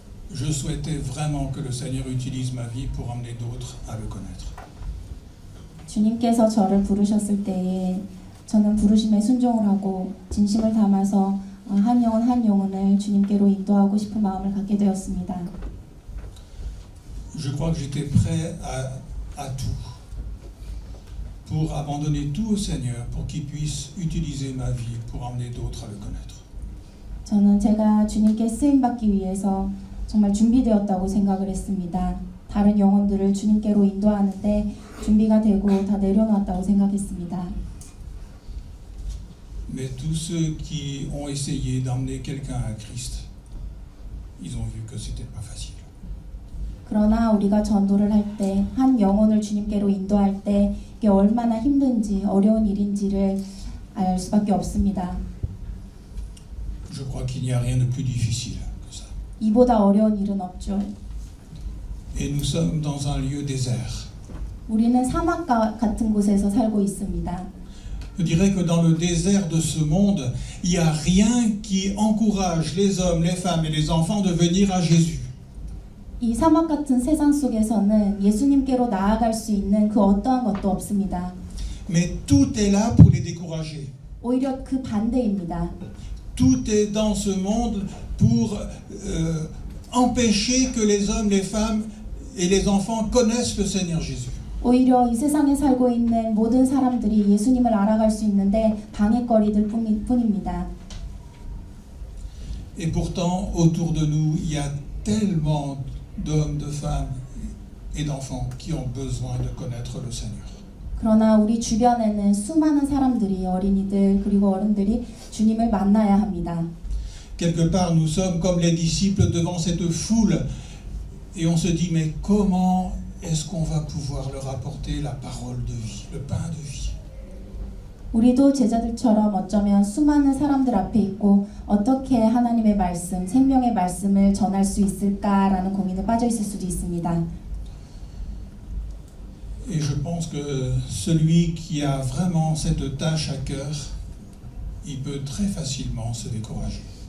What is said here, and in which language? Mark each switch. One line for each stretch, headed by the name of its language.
French: Je souhaitais vraiment que le Seigneur utilise ma vie pour emmener d'autres à le connaître.
Korean: 주님께서 저를 부르셨을 때에 저는 부르심에 순종을 하고 진심을 담아서 한 영혼을 주님께로 인도하고 싶은 마음을 갖게 되었습니다.
French: Je crois que j'étais prêt à tout, pour abandonner tout au Seigneur, pour qu'il puisse utiliser ma vie pour emmener d'autres à le connaître.
Korean: 저는 제가 주님께 쓰임받기 위해서 정말 준비되었다고 생각을 했습니다. 다른 영혼들을 주님께로 인도하는데 준비가 되고 다 내려놨다고 생각했습니다.
French: Mais tous ceux qui ont essayé d'emmener quelqu'un à Christ, ils ont vu que c'était pas facile.
Korean: 그러나 우리가 전도를 할 때, 한 영혼을 주님께로 인도할 때 이게 얼마나 힘든지 어려운 일인지를 알 수밖에 없습니다.
French: Je crois qu'il n'y a rien de plus difficile que ça.
Korean: 이보다 어려운 일은 없죠.
French: Et nous sommes dans un lieu désert.
Korean: 우리는 사막 같은 곳에서 살고 있습니다.
French: Je dirais que dans le désert de ce monde, il n'y a rien qui encourage les hommes, les femmes et les enfants de venir à Jésus.
Korean: 이 사막 같은 세상 속에서는 예수님께로 나아갈 수 있는 그 어떠한 것도 없습니다.
French: Mais tout est là pour les décourager.
Korean: 오히려 그 반대입니다.
French: Tout est dans ce monde pour empêcher que les hommes, les femmes et les enfants connaissent le Seigneur Jésus.
Korean: 오히려 이 세상에 살고 있는 모든 사람들이 예수님을 알아갈 수 있는데 방해거리들 뿐입니다.
French: Et pourtant, autour de nous, il y a tellement d'hommes, de femmes et d'enfants qui ont besoin de connaître le Seigneur.
Korean: 그러나 우리 주변에는 수많은 사람들이, 어린이들 그리고 어른들이 주님을 만나야 합니다.
French: Quelque part, nous sommes comme les disciples devant cette foule et on se dit, mais comment est-ce qu'on va pouvoir leur apporter la parole de vie, le pain de vie?
Korean: 우리도 제자들처럼 어쩌면 수많은 사람들 앞에 있고 어떻게 하나님의 말씀, 생명의 말씀을 전할 수 있을까라는 고민에 빠져 있을 수도 있습니다.
French: Et je pense que celui qui a vraiment cette tâche à cœur, il peut très facilement se décourager.